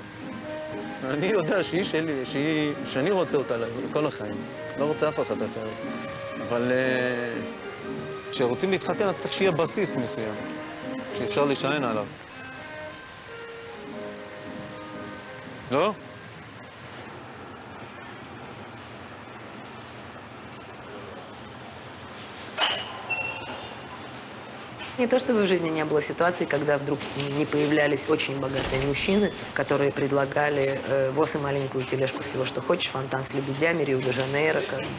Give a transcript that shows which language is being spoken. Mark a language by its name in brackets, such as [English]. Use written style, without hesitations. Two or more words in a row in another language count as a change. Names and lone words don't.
[Hebrew] אני יודע שהיא שלי, שאני רוצה אותה לכל החיים. לא רוצה אף אחד אחר. אבל כשרוצים להתחתן אז צריך שיהיה בסיס מסוים, שאפשר להישען עליו. לא? [Russian] Не то чтобы в жизни не было ситуаций, когда вдруг не появлялись очень богатые мужчины, которые предлагали воз и маленькую тележку всего, что хочешь, фонтан с лебедями, Рио-де-Жанейро, как бы.